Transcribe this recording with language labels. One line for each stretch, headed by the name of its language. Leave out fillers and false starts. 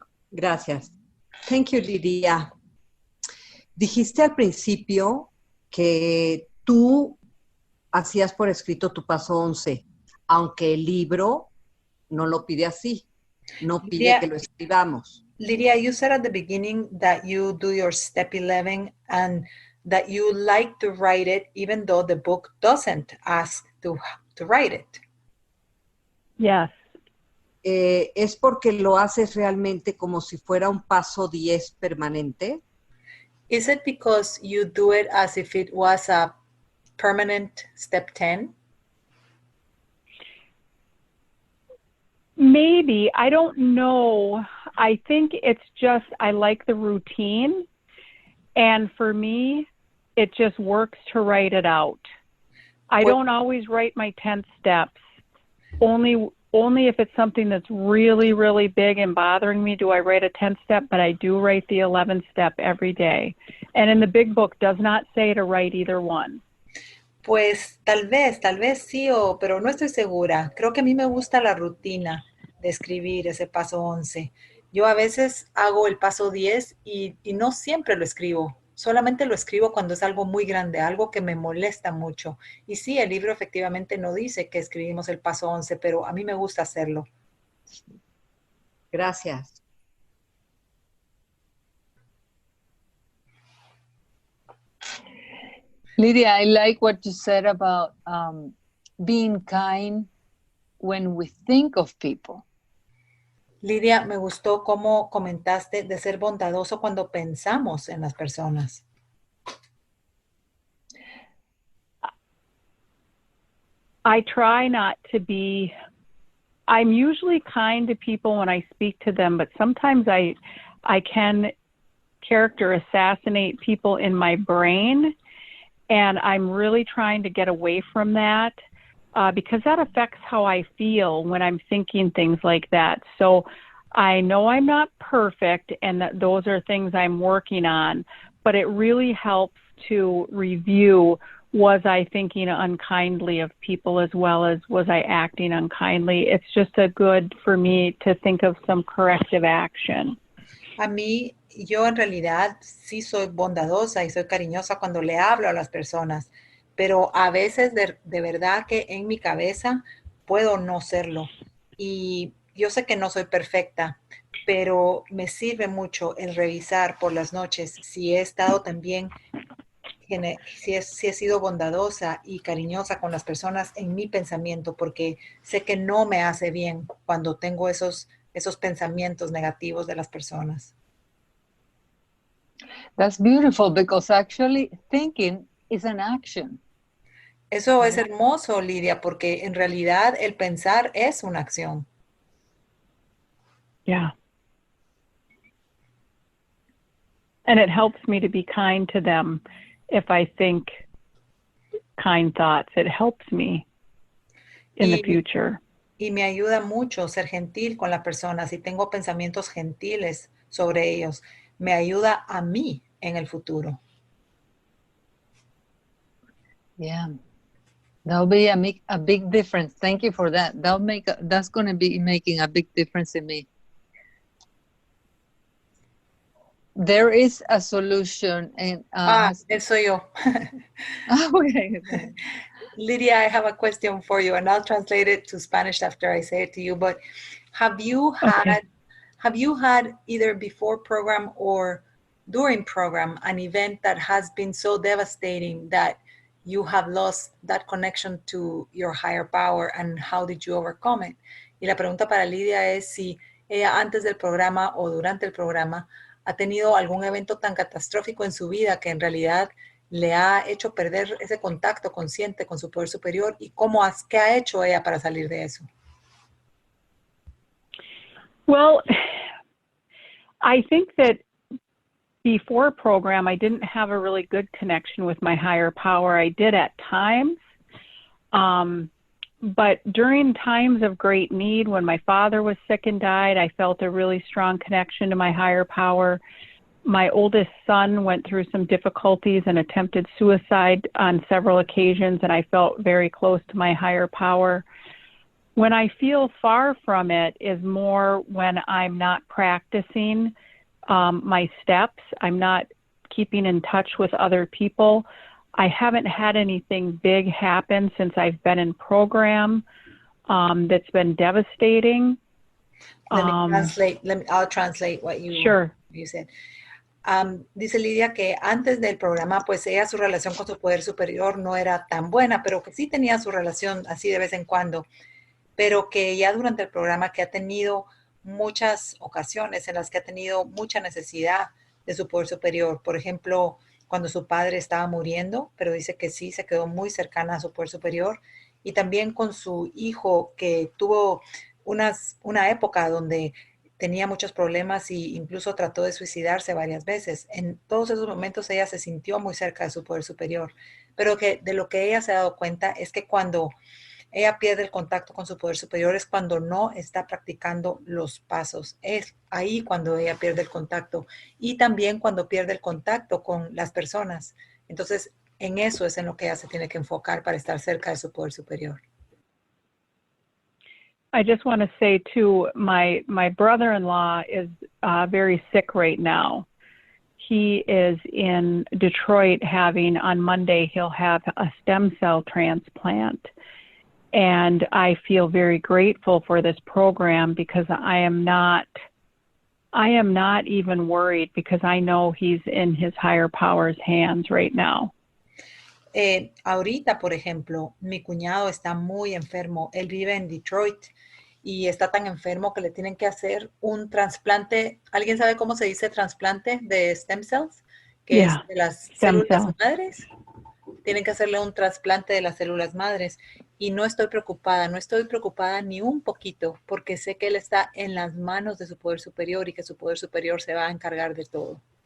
Spanish: Gracias.
English: Thank you, Lydia.
Spanish: Dijiste al principio que tú hacías por escrito tu paso 11, aunque el libro no lo pide así, no pide que lo escribamos.
English: Lydia, you said at the beginning that you do your step 11 and that you like to write it even though the book doesn't ask to write it. Yes.
Spanish: ¿Es porque lo haces realmente como si fuera un paso 10 permanente?
English: Is it because you do it as if it was a permanent step 10? Maybe. I don't know. I think it's just I like the routine. And for me, it just works to write it out. I don't always write my 10 steps. Only if it's something that's really, really big and bothering me do I write a 10 step, but I do write the 11 step every day. And in the big book does not say to write either one.
Spanish: Pues tal vez sí, pero no estoy segura. Creo que a mí me gusta la rutina de escribir ese paso 11. Yo a veces hago el paso 10 y no siempre lo escribo. Solamente lo escribo cuando es algo muy grande, algo que me molesta mucho. Y sí, el libro efectivamente no dice que escribimos el paso 11, pero a mí me gusta hacerlo. Gracias.
English: Lydia, I like what you said about being kind when we think of people.
Spanish: Lydia, me gustó cómo comentaste de ser bondadoso cuando pensamos en las personas.
English: I try not to be, I'm usually kind to people when I speak to them, but sometimes I can character assassinate people in my brain, and I'm really trying to get away from that. Because that affects how I feel when I'm thinking things like that. So I know I'm not perfect and that those are things I'm working on, but it really helps to review, was I thinking unkindly of people as well as was I acting unkindly? It's just a good for me to think of some corrective action.
Spanish: A mí, yo en realidad sí soy bondadosa y soy cariñosa cuando le hablo a las personas. pero a veces de verdad que en mi cabeza puedo no serlo. Y yo sé que no soy perfecta, pero me sirve mucho el revisar por las noches si he estado también, si he sido bondadosa y cariñosa con las personas en mi pensamiento, porque sé que no me hace bien cuando tengo esos pensamientos negativos de las personas.
English: That's beautiful because actually thinking is an action.
Spanish: Eso es hermoso, Lidia, porque en realidad el pensar es una acción.
English: Yeah. And it helps me to be kind to them if I think kind thoughts. It helps me in the future.
Spanish: Y me ayuda mucho ser gentil con las personas y tengo pensamientos gentiles sobre ellos. Me ayuda a mí en el futuro.
English: Yeah. That'll be a big difference. Thank you for that. That's going to be making a big difference in me. There is a solution. And,
Spanish: soy yo.
English: Okay. Lydia, I have a question for you, and I'll translate it to Spanish after I say it to you. But have you had either before program or during program an event that has been so devastating that you have lost that connection to your higher power, and how did you overcome it?
Spanish: Y la pregunta para Lydia es si ella antes del programa o durante el programa ha tenido algún evento tan catastrófico en su vida que en realidad le ha hecho perder ese contacto consciente con su poder superior, y qué ha hecho ella para salir de eso.
English: Well, I think that before program, I didn't have a really good connection with my higher power. I did at times, but during times of great need, when my father was sick and died, I felt a really strong connection to my higher power. My oldest son went through some difficulties and attempted suicide on several occasions, and I felt very close to my higher power. When I feel far from it is more when I'm not practicing my steps. I'm not keeping in touch with other people. I haven't had anything big happen since I've been in program that's been devastating. I'll translate what you said.
Spanish: Dice Lidia que antes del programa, pues su relación con su poder superior no era tan buena, pero que sí tenía su relación así de vez en cuando, pero que ya durante el programa que ha tenido muchas ocasiones en las que ha tenido mucha necesidad de su poder superior. Por ejemplo, cuando su padre estaba muriendo, pero dice que sí, se quedó muy cercana a su poder superior, y también con su hijo, que tuvo una época donde tenía muchos problemas e incluso trató de suicidarse varias veces. En todos esos momentos ella se sintió muy cerca de su poder superior, pero que de lo que ella se ha dado cuenta es que cuando ella pierde el contacto con su poder superior es cuando no está practicando los pasos. Es ahí cuando ella pierde el contacto, y también cuando pierde el contacto con las personas. Entonces, en eso es en lo que ella se tiene que enfocar para estar cerca de su poder superior.
English: I just want to say too, my brother-in-law is very sick right now. He is in Detroit on Monday, he'll have a stem cell transplant. And I feel very grateful for this program because I am not even worried because I know he's in his higher power's hands right now.
Spanish: Ahorita, por ejemplo, mi cuñado está muy enfermo. Él vive en Detroit y está tan enfermo que le tienen que hacer un trasplante. ¿Alguien sabe cómo se dice trasplante de stem cells? Que es de las células madres. Tienen que hacerle un trasplante de las células madres. Y no estoy preocupada ni un poquito, porque sé que él está en las manos de su poder superior y que su poder superior se va a encargar de todo.